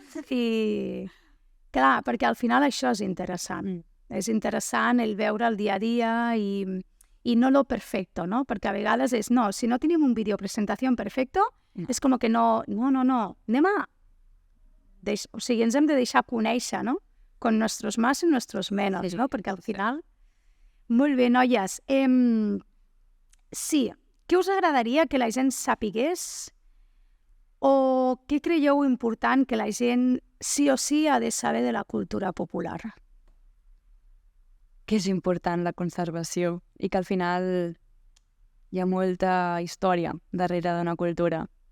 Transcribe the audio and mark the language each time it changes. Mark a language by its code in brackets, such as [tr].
[ca] I clar, perquè al final això és interessant. És interessant el veure el dia a dia i no [es] lo perfecto, [ca] no? Perquè a vegades és, no, si no tenim un videopresentació perfecto, és com que no, anem a... O sigui, ens hem de deixar conèixer, no? [es] Con nuestros más y nuestros menos, no? [ca] Perquè al final... Molt bé, noies. Sí, què us agradaria que la gent sapigués o què creieu important que la gent sí o sí ha de saber de la cultura popular? Que és important la conservació i que al final hi ha molta història darrere d'una cultura.